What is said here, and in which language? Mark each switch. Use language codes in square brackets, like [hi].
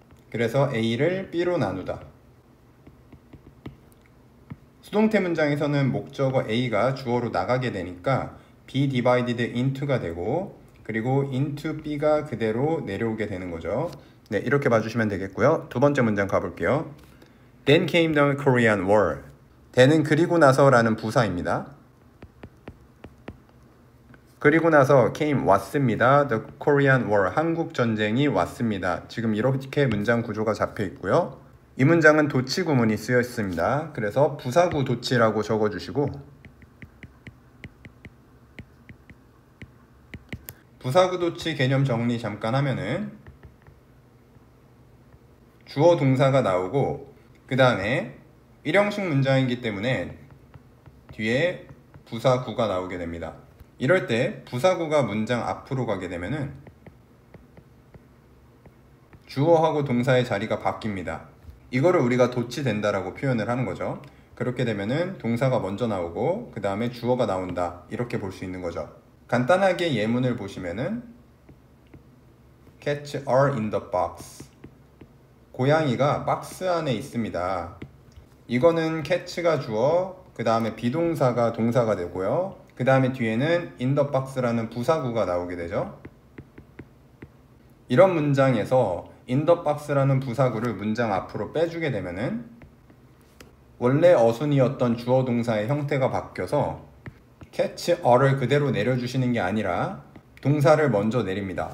[ko] 그래서 A를 B로 나누다. 수동태 문장에서는 목적어 A가 주어로 나가게 되니까 [en] be divided into [ko] 가 되고 그리고 into B가 그대로 내려오게 되는 거죠. 네, 이렇게 봐주시면 되겠고요. 두 번째 문장 가볼게요. [en] Then came the Korean War. [ko] then은 그리고 나서라는 부사입니다. 그리고 나서 came 왔습니다. [en] The Korean War, [ko] 한국 전쟁이 왔습니다. 지금 이렇게 문장 구조가 잡혀 있고요. 이 문장은 도치 구문이 쓰여 있습니다. 그래서 부사구 도치라고 적어주시고 부사구 도치 개념 정리 잠깐 하면은 주어 동사가 나오고 그 다음에 일형식 문장이기 때문에 뒤에 부사구가 나오게 됩니다. 이럴 때 부사구가 문장 앞으로 가게 되면은 주어하고 동사의 자리가 바뀝니다. 이거를 우리가 도치된다라고 표현을 하는 거죠. 그렇게 되면은 동사가 먼저 나오고 그 다음에 주어가 나온다, 이렇게 볼 수 있는 거죠. [en] 간단하게 예문을 보시면은 Cats are in the box. [ko] 고양이가 박스 안에 있습니다. 이거는 cat가 주어, 그 다음에 비동사가 동사가 되고요. 그 다음에 뒤에는 [en] in the box [ko] 라는 부사구가 나오게 되죠. 이런 문장에서 [en] in the box [ko] 라는 부사구를 문장 앞으로 빼주게 되면은 원래 어순이었던 주어 동사의 형태가 바뀌어서 [en] catch are [ko] 를 그대로 내려주시는 게 아니라 동사를 먼저 내립니다.